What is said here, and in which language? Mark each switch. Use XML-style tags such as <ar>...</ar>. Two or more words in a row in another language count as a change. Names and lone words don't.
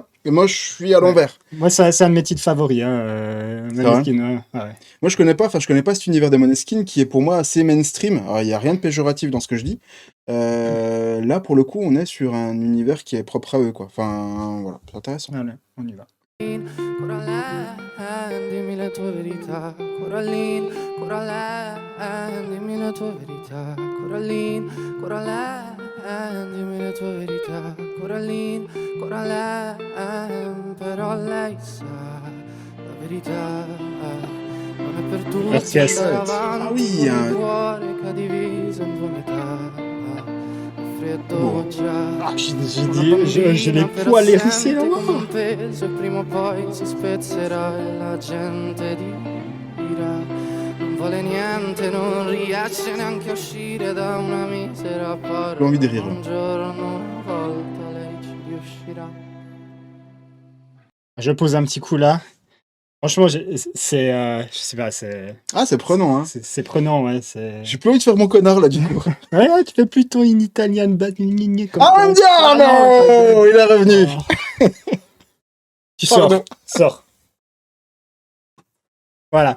<fr>Et moi, je suis à l'envers. Moi, c'est un de mes titres favoris, Måneskin. Ouais. Moi, je connais pas cet univers de Måneskin qui est pour moi assez mainstream. Alors, il y a rien de péjoratif dans ce que je dis. Là, pour le coup, on est sur un univers qui est propre à eux, quoi. Enfin, voilà, c'est intéressant. Allez, on y va.</fr> <it>Coraline, dimmi le tue verità, Coraline, Coraline, dimmi le tue verità, Coraline, Coraline, dimmi le tue verità, Coraline, Coraline, però lei sa la verità, non è per tutti andare avanti, il cuore che ha diviso in due metà.</it> <fr>Ah, j'ai les poils hérissés là.</fr> <it>Prima o poi si spezzerà e la gente dirà non vale niente, non riesce neanche a uscire da una misera parola. Un giorno, una volta lei ci riuscirà.</it> <fr>Je pose un petit coup là. Franchement, je sais pas, c'est... Ah, c'est prenant, hein. C'est prenant, ouais. J'ai plus envie de faire mon connard, là, du coup. Ouais, tu fais plutôt une italienne comme ça. Ah, non, il est revenu. Tu sors. Voilà.</fr>